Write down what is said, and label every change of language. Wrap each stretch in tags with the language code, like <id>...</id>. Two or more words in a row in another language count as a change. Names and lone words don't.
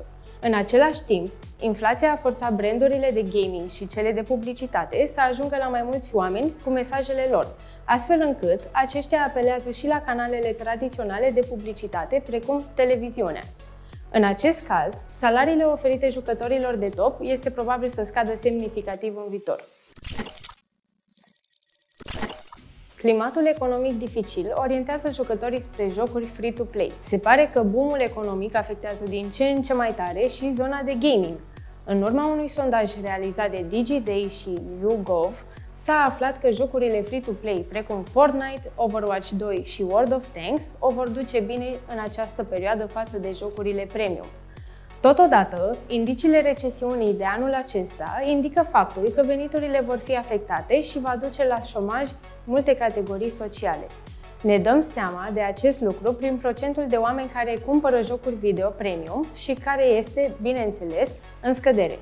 <ro>În același timp, inflația a forțat brandurile de gaming și cele de publicitate să ajungă la mai mulți oameni cu mesajele lor, astfel încât aceștia apelează și la canalele tradiționale de publicitate, precum televiziunea. În acest caz, salariile oferite jucătorilor de top este probabil să scadă semnificativ în viitor. Climatul economic dificil orientează jucătorii spre jocuri free-to-play. Se pare că boom-ul economic afectează din ce în ce mai tare și zona de gaming. În urma unui sondaj realizat de DigiDay și YouGov, s-a aflat că jocurile free-to-play precum Fortnite, Overwatch 2 și World of Tanks o vor duce bine în această perioadă față de jocurile premium. Totodată, indiciile recesiunii de anul acesta indică faptul că veniturile vor fi afectate și va duce la șomaj multe categorii sociale. Ne dăm seama de acest lucru prin procentul de oameni care cumpără jocuri video premium și care este, bineînțeles, în scădere.</ro>